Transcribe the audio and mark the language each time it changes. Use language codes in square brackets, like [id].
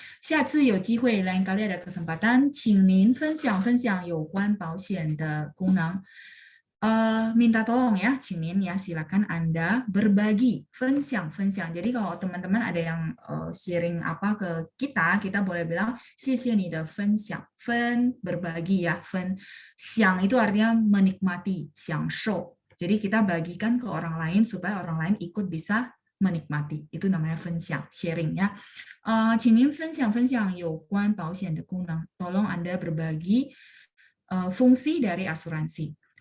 [zh] 下次有机会 [id] lain kali ada kesempatan, [zh] 请您分享有关保险的功能。 [id] minta tolong ya, 请您 ya, silakan Anda berbagi, 分享. Jadi kalau teman-teman ada yang sharing apa ke kita boleh bilang [zh] 谢谢你的分享. [id] 分 berbagi ya, 分 享itu artinya menikmati, 享受. Jadi kita bagikan ke orang lain supaya orang lain ikut bisa menikmati. Itu namanya 分享, sharing ya. [zh] 请您分享有关保险的功能. [id] Tolong Anda berbagi fungsi dari asuransi.